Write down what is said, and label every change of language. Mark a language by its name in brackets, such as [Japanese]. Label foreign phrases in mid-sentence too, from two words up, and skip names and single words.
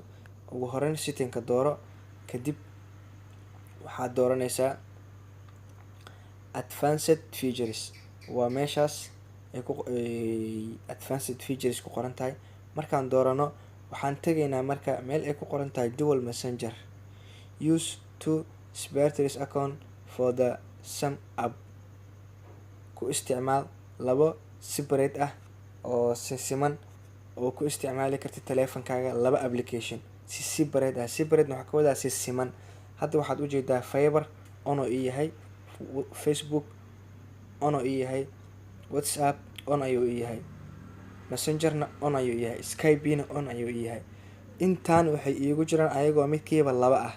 [Somali] Ugu horeyn setting-ka dooro, kadib waxaad dooranaysaa [English] advanced features. [Somali] Waa meeshaas [English] advanced features [Somali] ku qoran tahay. Markaan doorano waxaan tegaynaa marka meel ay ku qoran tahay [English] dual messenger. Use two separate account for the same app. [Somali] Ku isticmaal labo separate ah oo siman oo ku isticmaali kartid taleefankaaga laba application si separate ah. Separate waxaa ka wadaa si siman. Hadda waxaad u jeedaa Viber on oo yahay, Facebook on oo yahay, WhatsApp on ayuu yahay, Messengerna on ayuu yahay, Skype-na on ayuu yahay. Intaan waxay iigu jiraan ayagoo midkiiba laba ah.